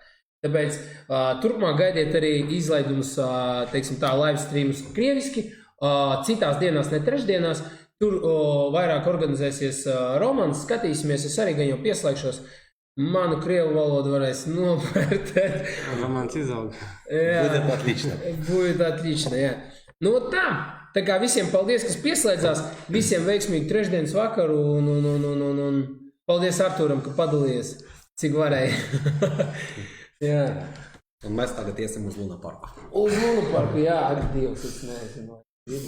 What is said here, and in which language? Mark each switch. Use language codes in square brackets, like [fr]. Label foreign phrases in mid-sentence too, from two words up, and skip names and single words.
[lv] Tāpēc turpmāk gaidiet arī izlaidumus, teiksim tā, [en] live streamus [lv] krieviski, citās dienās, ne trešdienās. Tur vairāk organizēsies Romans, skatīsimies, es arī gan jau pieslēgšos. Manu krievu valodu varēs novērtēt. Romans izaug. [ru] Будет отлично. Будет отлично, [lv] jā. Nu tā kā visiem paldies, kas pieslēdzās, visiem veiksmīgu trešdienas vakaru un paldies Artūram, ka padalījies, cik varēja. Jā. Un mēs tagad iesim uz Luna parku. Uz Luna parku, jā, ar Dievs, es nezinu.